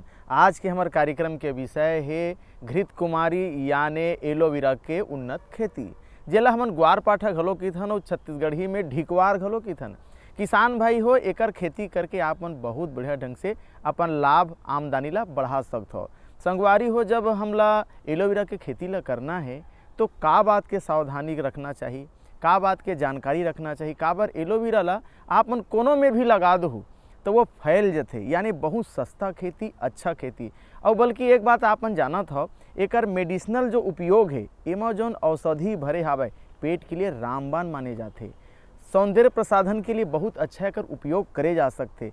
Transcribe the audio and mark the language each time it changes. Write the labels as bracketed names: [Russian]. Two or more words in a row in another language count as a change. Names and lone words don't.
[Chhattisgarhi] आज के हमार कार्यक्रम के विषय है घृत कुमारी यानी एलोवेरा के उन्नत खेती, जेला हमन ग्वार पाठा घलो कीथन और छत्तीसगढ़ी में ढिकवार घलो कीथन। किसान भाई हो एकर खेती करके आप मन बहुत बढ़िया ढंग से अपन लाभ आमदनी ला बढ़ा सकते हो। संगवारी हो जब हमला एलोवेरा के खेती ला करना है तो का बात के सावधानी रखना चाहिए, का बात के जानकारी रखना चाहिए। का बार एलोवेरा ला आप मन कोनो में भी लगा दो तो वो फैल जाते, यानी बहुत सस्ता खेती, अच्छा खेती। और बल्कि एक बात आप मन जानत हो, एकर मेडिसिनल जो उपयोग है एमा जौन औषधि भरे हावे पेट के लिए रामबाण माने जाते, सौंदर्य प्रसाधन के लिए बहुत अच्छा एकर उपयोग करे जा सकते।